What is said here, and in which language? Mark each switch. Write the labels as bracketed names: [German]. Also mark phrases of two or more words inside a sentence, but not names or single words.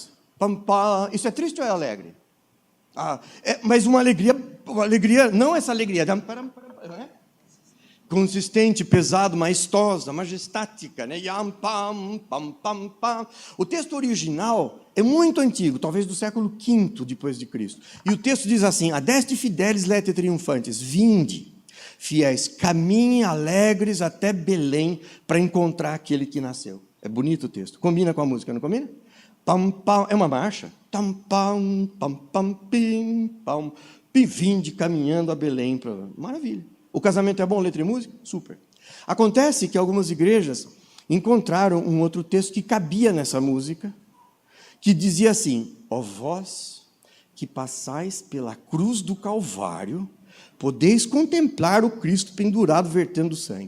[Portuguese] Isso é triste ou é alegre? Mas uma alegria, não essa alegria, né? Consistente, pesado, maestosa, majestática, né? O texto original é muito antigo, talvez do século V depois de Cristo. E o texto diz assim, [Latin] adeste fidelis lete triunfantes, [Portuguese] vinde, fiéis, caminhem alegres até Belém para encontrar aquele que nasceu. É bonito o texto. Combina com a música, não combina? Pam, pam, é uma marcha. Tam, pam, pam, pam, pim, pam. Vinde caminhando a Belém. Maravilha. O casamento é bom, letra e música? Super. Acontece que algumas igrejas encontraram um outro texto que cabia nessa música, que dizia assim: ó vós que passais pela cruz do Calvário, podeis contemplar o Cristo pendurado vertendo sangue.